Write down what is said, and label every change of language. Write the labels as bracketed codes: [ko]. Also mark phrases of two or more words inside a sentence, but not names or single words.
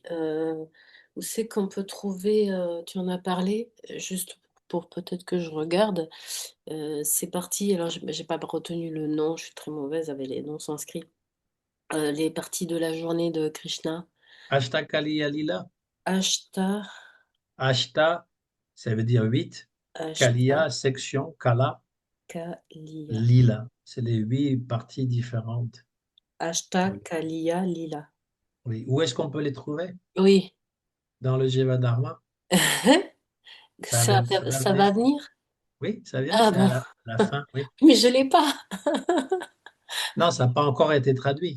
[fr] Où c'est qu'on peut trouver, tu en as parlé, juste pour peut-être que je regarde. C'est parti, alors j'ai pas retenu le nom, je suis très mauvaise avec les noms sanscrits. Les parties de la journée de Krishna. [sa] Ashta Kaliya Lila. [fr] Ashta, Ashta, ça veut dire 8. Ashta, Kaliya, section. Kala, Kaliya. Lila. C'est les 8 parties différentes. Ashta, Oui. [sa] Kaliya, Lila. [fr] Oui. Où est-ce qu'on peut les trouver? Oui. Dans le Jivadharma. Ça va Ça venir? va venir? Oui, ça vient, Ah c'est à bon, la fin, oui. mais je l'ai pas. Non, ça n'a pas encore été traduit.